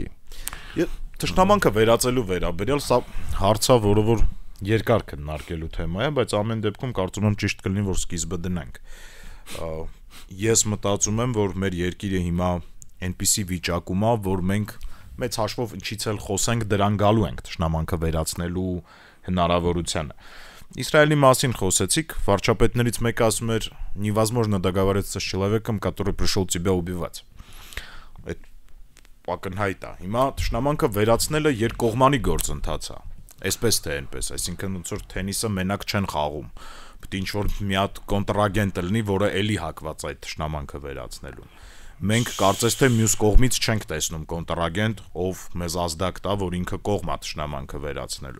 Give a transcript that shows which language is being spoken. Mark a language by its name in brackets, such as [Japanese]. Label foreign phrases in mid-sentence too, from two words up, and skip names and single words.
[Armenian] Թշնամանքը վերածելու վերաբերյալ սա հարցա, որը որ երկար քննարկելու թեմա է, բայց ամեն դեպքում կարծում եմ ճիշտ կլինի, որ սկիզբը դնենք։ Ես մտածում եմ, որ մեր երկիրը հիմա այնպիսի վիճակում է, որ մենք մեծ հաշվով ինչից էլ խոսենք, դրան галու ենք թշնամանքը վերացնելու հնարավորությանը։ Իսրայելի մասին խոսեցիք, վարչապետներից մեկը ասում էր, [Russian] невозможно договориться с человеком, который пришел тебя убивать։ [Armenian] Այդ ակնհայտ է։ Հիմա թշնամանքը վերացնելը երկկողմանի գործընթաց է։ Այսպես թե այնպես, այսինքն ոնց որ թենիսը մենակ չեն խաղում։ Պետք է ինչ-որ մի հատ կոնտրագենտ լինի, որը էլի հակված այդ թշնամանքը վերացնելուն։ Մենք կարծես թե մյուս կողմից չենք տեսնում կոնտրագենտ, ով մեզ ազդակ տա, որ ինքը կողմ է թշնամանքը վերացնելու։